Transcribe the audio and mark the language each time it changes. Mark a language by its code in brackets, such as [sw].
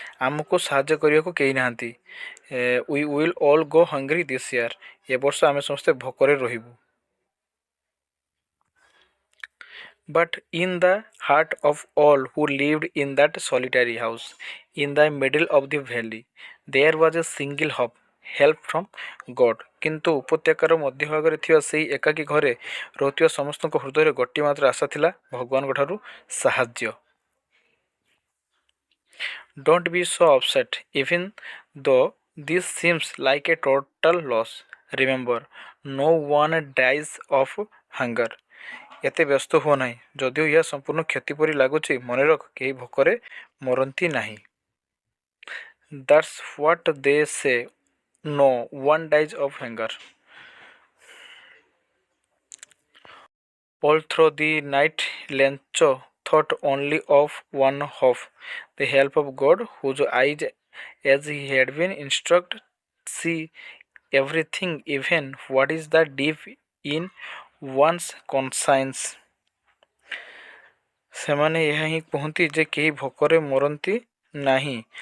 [or] ଆମକୁ ସାହାଯ୍ୟ କରିବାକୁ କେହି ନାହାନ୍ତି। [en] We will all go hungry this year। [or] ଏ ବର୍ଷ ଆମେ ସମସ୍ତେ ଭୋକରେ ରହିବୁ। [en] But in the heart of all who lived in that solitary house, in the middle of the valley, there was a single hope, help from God। [or] କିନ୍ତୁ ଉପତ୍ୟକାର ମଧ୍ୟଭାଗରେ ଥିବା ସେହି ଏକାକୀ ଘରେ ରହୁଥିବା ସମସ୍ତଙ୍କ ହୃଦୟରେ ଗୋଟିଏ ମାତ୍ର ଆଶା ଥିଲା, ଭଗବାନଙ୍କ ଠାରୁ ସାହାଯ୍ୟ। [en] Don't be so upset, even though this seems like a total loss. Remember, no one dies of hunger। [or] ଏତେ ବ୍ୟସ୍ତ ହୁଅ ନାହିଁ। ଯଦିଓ ଏହା ସମ୍ପୂର୍ଣ୍ଣ କ୍ଷତି ପରି ଲାଗୁଛି, ମନେ ରଖ, କେହି ଭୋକରେ ମରନ୍ତି ନାହିଁ। [en] That's what they say, no one dies of hunger। All through the night, Lencho thought only of one hope, the help of God, whose eyes, as he had been instructed, see everything, even what is the deep in one's conscience। [or] ସେମାନେ ଏହା ହିଁ କୁହନ୍ତି ଯେ କେହି ଭୋକରେ ମରନ୍ତି ନାହିଁ।